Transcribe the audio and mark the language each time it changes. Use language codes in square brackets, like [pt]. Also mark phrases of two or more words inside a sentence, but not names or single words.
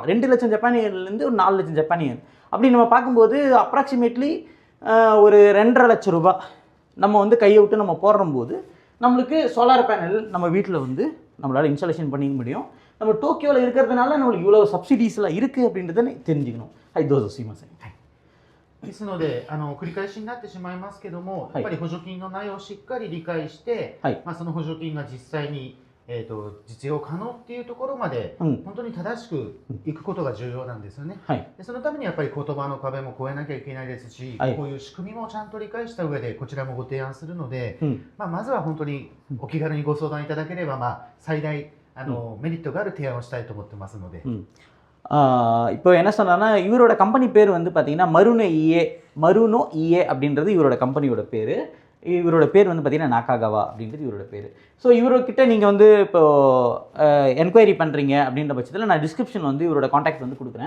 [ta] 2 லட்சம் ஜப்பான் யென்லேருந்து ஒரு 4 லட்சம் ஜப்பான் yen அப்படி நம்ம பார்க்கும்போது அப்ராக்சிமேட்லி ஒரு 2.5 லட்சம் ரூபாய் நம்ம வந்து கையை விட்டு நம்ம போடும்போது நம்மளுக்கு சோலார் பேனல் நம்ம வீட்டில் வந்து நம்மளால் இன்ஸ்டாலேஷன் பண்ணிக்க முடியும். நம்ம டோக்கியோவில் இருக்கிறதுனால நம்மளுக்கு இவ்வளோ சப்சிடிஸ்லாம் இருக்குது அப்படின்றத தெரிஞ்சுக்கணும். [ja] どうぞすいません。ですので繰り返しになってしまいますけども、やっぱり補助金の内容をしっかり理解して、その補助金が実際に実用可能っていうところまで、本当に正しくいくことが重要なんですよね。でそのためにやっぱり言葉の壁も越えなきゃいけないですし、こういう仕組みもちゃんと理解した上でこちらもご提案するので、まずは本当にお気軽にご相談いただければ、最大メリットがある提案をしたいと思ってますので。 [ta] இப்போ என்ன சொன்னான்னா இவரோட கம்பெனி பேர் வந்து பார்த்தீங்கன்னா மருனோ இஏ அப்படின்றது இவரோட கம்பெனியோட பேர். இவரோட பேர் வந்து பார்த்தீங்கன்னா நாகாகாவா அப்படின்றது இவரோட பேர். ஸோ இவர்கிட்ட நீங்கள் வந்து இப்போ என்கொயரி பண்ணுறீங்க அப்படின்ற பட்சத்தில் நான் டிஸ்கிரிப்ஷன் வந்து இவரோட காண்டாக்ட் வந்து கொடுக்குறேன்.